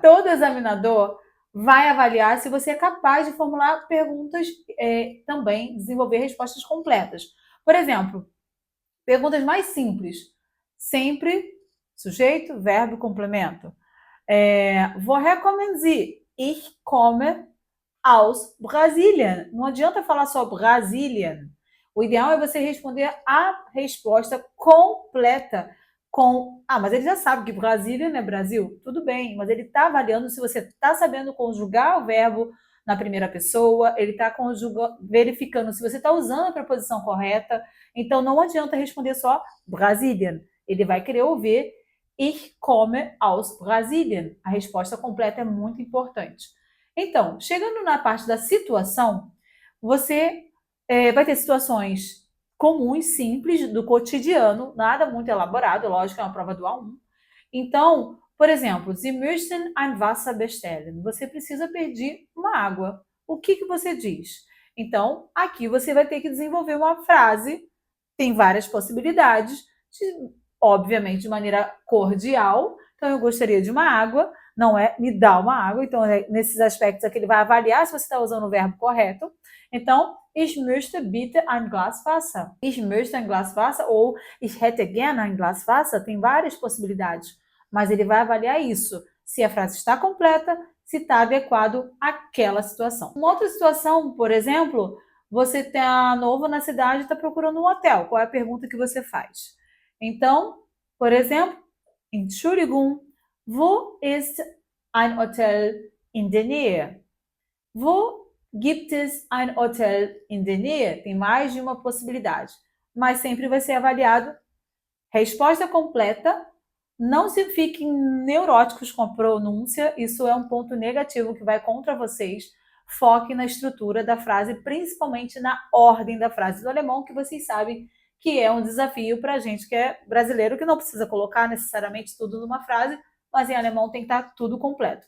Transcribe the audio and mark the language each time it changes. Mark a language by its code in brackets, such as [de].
[pt] Todo examinador vai avaliar se você é capaz de formular perguntas, também desenvolver respostas completas. Por exemplo, perguntas mais simples, sempre sujeito, verbo, complemento. [de] Woher kommen Sie? Ich komme aus Brasilien. [pt] Não adianta falar só Brasilien. O ideal é você responder a resposta completa com... mas ele já sabe que Brasília não é Brasil. Tudo bem, mas ele está avaliando se você está sabendo conjugar o verbo na primeira pessoa, ele está verificando se você está usando a preposição correta. Então, não adianta responder só Brasilien. Ele vai querer ouvir [de] Ich komme aus Brasilien. [pt] A resposta completa é muito importante. Então, chegando na parte da situação, você vai ter situações comuns, simples, do cotidiano, nada muito elaborado, lógico, é uma prova do A1. Então, por exemplo, [de] Sie möchten ein Wasser bestellen. [pt] Você precisa pedir uma água. O que você diz? Então, aqui você vai ter que desenvolver uma frase, tem várias possibilidades, obviamente de maneira cordial. Então, eu gostaria de uma água, não é me dá uma água. Então, nesses aspectos aqui, ele vai avaliar se você está usando o verbo correto. Então, [de] ich möchte bitte ein Glas Wasser. Ich möchte ein Glas Wasser ou ich hätte gerne ein Glas Wasser. [pt] Tem várias possibilidades, mas ele vai avaliar isso, se a frase está completa, se está adequado àquela situação. Uma outra situação, por exemplo, você está novo na cidade e está procurando um hotel. Qual é a pergunta que você faz? Então, por exemplo, [de] Entschuldigung, wo ist ein Hotel in der Nähe? Wo gibt es ein Hotel in der Nähe? [pt] Tem mais de uma possibilidade, mas sempre vai ser avaliado resposta completa. Não se fiquem neuróticos com a pronúncia, isso é um ponto negativo que vai contra vocês. Foque na estrutura da frase, principalmente na ordem da frase do alemão, que vocês sabem que é um desafio para a gente que é brasileiro, que não precisa colocar necessariamente tudo numa frase, mas em alemão tem que estar tudo completo.